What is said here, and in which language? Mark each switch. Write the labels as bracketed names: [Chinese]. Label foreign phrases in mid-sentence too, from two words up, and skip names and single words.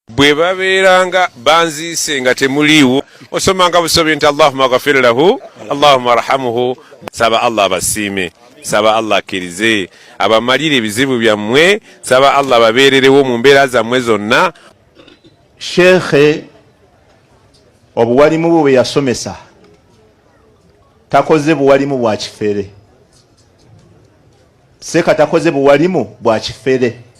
[Ganda] bwe babeeranga banziise nga temuliiwo osomanga busobi nti [Arabic] اللهم اغفر له اللهم ارحمه. [Ganda] Saba Allah abasiime, saba Allah akkirize abamalire ebizibu byammwe, saba Allah babeererewo mu mbeera zammwe zonna. Sheikhe obuwalimu bwe yasomesa takoze buwalimu bwa kifere. Seka takoze buwalimu bwa kifere.